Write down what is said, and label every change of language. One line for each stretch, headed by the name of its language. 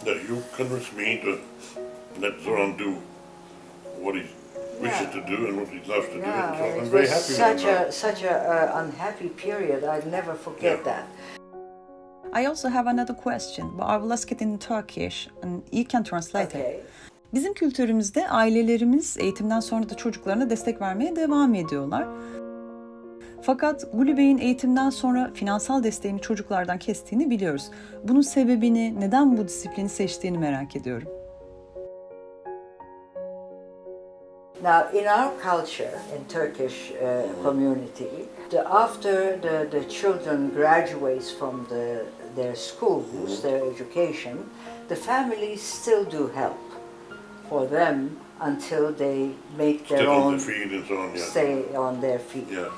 English: That you convinced me to let Zoran do what he wishes to do and what he loves to do. So I'm very happy with that. Such an unhappy period, I'll never forget that. I also have another question, but I will ask it in Turkish and you can translate it.
Turkish: Bizim kültürümüzde ailelerimiz eğitimden sonra da çocuklarına destek vermeye devam ediyorlar. Fakat Gulu Bey'in eğitimden sonra finansal desteğini çocuklardan kestiğini biliyoruz. Bunun sebebini, neden bu disiplini seçtiğini merak ediyorum.
English: Now, in our culture, in Turkish community, after the children graduates from their schools, their education, the families still do help for them until they make their own, stay on their feet.